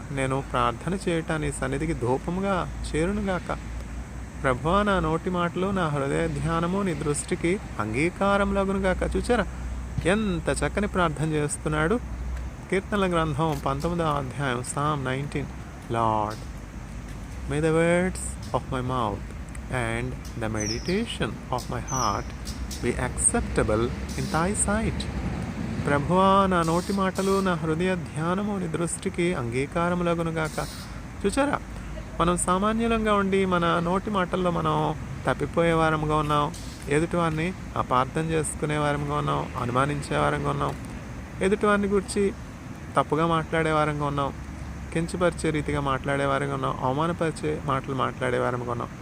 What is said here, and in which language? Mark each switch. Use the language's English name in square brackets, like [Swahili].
[Telugu] నేను ప్రార్థన చేయట నీ సన్నిధికి ధూపముగా చేరునుగాక. ప్రభువా, నా నోటి మాటలు, నా హృదయ ధ్యానము నీ దృష్టికి అంగీకారములగునుగాక. చూచారా ఎంత చక్కని ప్రార్థన చేస్తున్నాడు. కీర్తనల గ్రంథం 19వ అధ్యాయం, Psalm 19. [English] Lord, may the words of my mouth and the meditation of my heart be acceptable in thy sight. [Telugu] ప్రభువా, నా నోటి మాటలు, నా హృదయ ధ్యానము నీ దృష్టికి అంగీకారములగునుగాక. చూచారా, మనం సామాన్యులంగా ఉండి మన నోటి మాటల్లో మనం తప్పిపోయే వారంగా ఉన్నాం. ఎదుటివారిని అపార్థం చేసుకునే వారంగా ఉన్నాం, అనుమానించే వారంగా ఉన్నాం, ఎదుటివారిని గురించి తప్పుగా మాట్లాడే వారంగా ఉన్నాం, కించపరిచే రీతిగా మాట్లాడే వారంగా ఉన్నాం, అవమానపరిచే మాటలు మాట్లాడే వారంగా ఉన్నాం.